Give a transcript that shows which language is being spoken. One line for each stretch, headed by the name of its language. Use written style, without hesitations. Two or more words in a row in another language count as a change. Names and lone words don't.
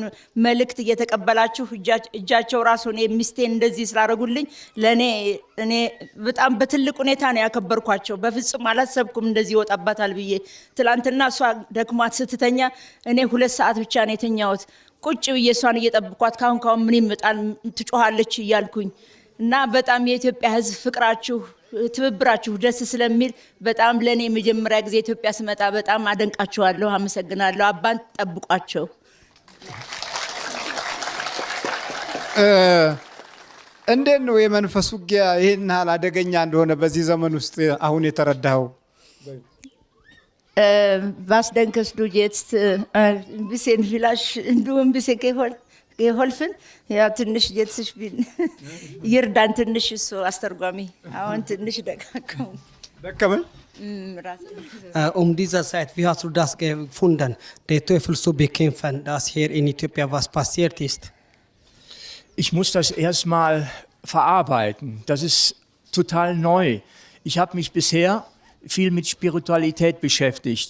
Amharic: መልእክት እየተቀበላችሁ እጃቸው ራሱ ሚስቴን እንደዚህ ስላደረጉልኝ ለኔ እኔ በጣም በትልቅ ሁኔታ ነው ያከበርኳቸው። በፍጹም አላሰብኩም እንደዚህ ይወጣባታል ብዬ። ትላንትና እሷ ደክሟት ስትተኛ እኔ 2 ሰዓት ብቻ ነው የተኛሁት። ቁጭ ብዬ እሷን እየጠብኳት ካሁን ምን ይመጣል ትጮሃለች እያልኩኝ እና በጣም የኢትዮጵያ ሕዝብ ፍቅራችሁ ትብብራችሁ ደስ ስለሚል በጣም ለኔ መጀመሪያ ጊዜ ኢትዮጵያ ስመጣ በጣም አደንቃችኋለሁ፣ አመሰግናለሁ። አባን ጠብቋቸው። እንዴት ነው የመንፈስ ውጊያ ይሄን ያህል አደገኛ እንደሆነ በዚህ ዘመን ውስጥ አሁን የተረዳኸው?
German: Was denkst du jetzt ein bisschen vielleicht du ein bisschen geholfen?
Amharic: Ja, ትንሽ
German: jetzt ich bin
Amharic: ይርዳን ትንሽ እሱ አስተርጓሚ አሁን ትንሽ ደከመን።
German: Dieser Zeit, wie hast du das gefunden, den Teufel zu bekämpfen, dass hier in Äthiopien was passiert ist? Ich muss das erstmal verarbeiten. Das ist total neu. Ich habe mich bisher viel mit Spiritualität beschäftigt.